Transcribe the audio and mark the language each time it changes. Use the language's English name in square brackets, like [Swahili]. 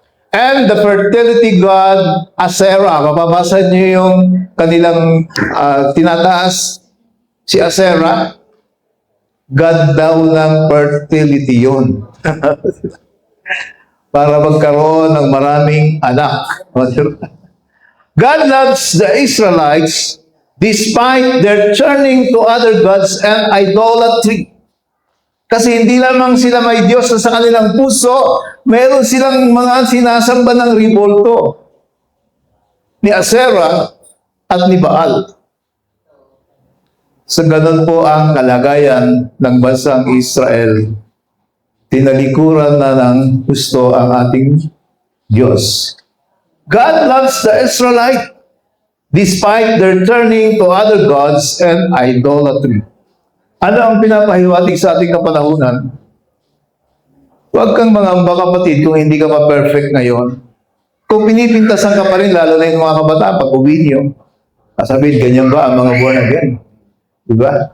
[English] And the fertility god, [Filipino] Asherah. Mababasa niyo yung kanilang tinataas. Si Asherah, God daw ng fertility yun. Para magkaroon ng maraming anak. [English] God loves the Israelites despite their turning to other gods and idolatry. [Filipino] Kasi hindi lamang sila may Diyos na sa kanilang puso, meron silang mga sinasamba ng ribulto ni Asherah at ni Baal. Sa ganun po ang kalagayan ng bansang Israel. Tinalikuran na ng gusto ang ating Diyos. [English] God loves the Israelite despite their turning to other gods and idolatry. [Filipino] Ano ang pinapahiwatig sa ating kapanahunan? Huwag kang mangamba kapatid kung hindi ka pa perfect ngayon. Kung pinipintasan ka pa rin, lalo na yung mga kabataan, pag uwi niyo, sasabihin, ganyan ba ang mga born again? Diba?